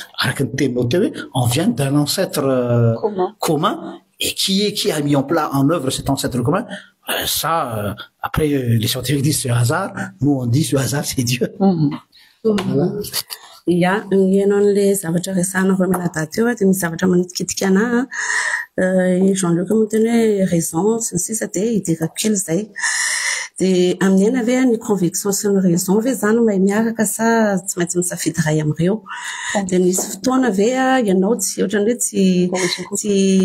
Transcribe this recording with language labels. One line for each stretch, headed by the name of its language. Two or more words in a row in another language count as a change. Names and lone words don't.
French: on vient d'un ancêtre commun et qui a mis en œuvre cet ancêtre commun ça après les scientifiques disent c'est hasard nous on dit ce hasard c'est Dieu voilà.
Malagasy: Ia, ianao an'le zavatra resahana avy amina daty eo dia misy zavatra manitikitika anahy Jean-Luc moa teny hoe raison sy ny sisa dia hidirako kely zay dia amin'ny ena ve ny conviction sy ny raison ve zany mahay miaraka sa tsy maintsy misafidy ray amin'ireo dia nisy fotoana ve ianao tsy ohatrany hoe tsy